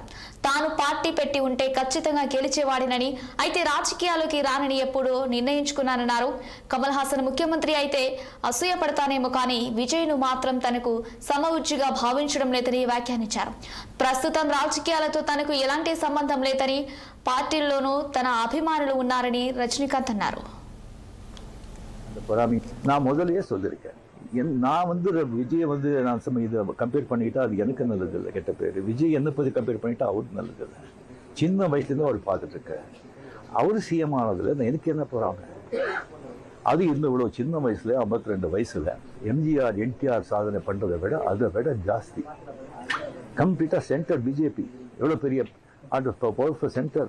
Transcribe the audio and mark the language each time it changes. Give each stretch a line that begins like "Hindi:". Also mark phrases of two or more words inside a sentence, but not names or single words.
Telugu: తాను పార్టీ పెట్టి ఉంటే ఖచ్చితంగా గెలిచేవాడినని, అయితే రాజకీయాల్లోకి రానని ఎప్పుడూ నిర్ణయించుకున్నానన్నారు. కమల్ హాసన్ ముఖ్యమంత్రి అయితే అసూయపడతానేమో కానీ విజయ్ను మాత్రం తనకు సమవుజ్జిగా భావించడం లేదని వ్యాఖ్యానించారు. ప్రస్తుతం రాజకీయాలతో తనకు ఎలాంటి సంబంధం లేదని, పార్టీల్లోనూ తన అభిమానులు ఉన్నారని రజనీకాంత్ అన్నారు.
Tamil: நான் முதலையே சொல்லியிருக்கேன். நான் விஜயை நான் இதை கம்பேர் பண்ணிக்கிட்டா அது எனக்கு நல்லது இல்லை, கெட்ட பேர். விஜய் என்னை பற்றி கம்பேர் பண்ணிட்டா அவருக்கு நல்லது இல்லை. சின்ன வயசுலேருந்து அவர் பார்த்துட்டு இருக்கேன். அவர் சிஎம் ஆனதில் எனக்கு என்ன போகிறாங்க? அது இவ்வளோ சின்ன வயசுல 52 வயசுல எம்ஜிஆர் என்டிஆர் சாதனை பண்ணுறதை விட அதை விட ஜாஸ்தி கம்ப்ளீட்டாக சென்டர் பிஜேபி எவ்வளோ பெரிய
English: powerful center.